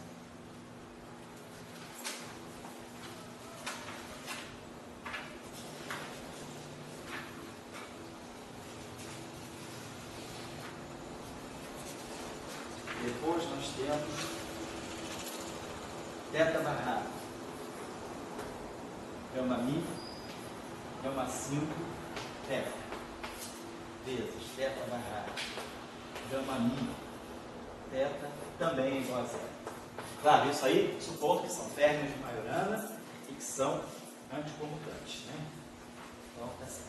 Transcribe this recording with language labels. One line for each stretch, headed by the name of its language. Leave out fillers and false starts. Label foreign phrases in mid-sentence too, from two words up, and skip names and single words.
Portuguese: Depois nós temos θ barrado, gama mi, gama 5, θ, vezes θ barrado, gama mi, θ, também é igual a 0. Claro, isso aí supondo que são términos de Majorana e que são anticomutantes, né? Então, tá certo.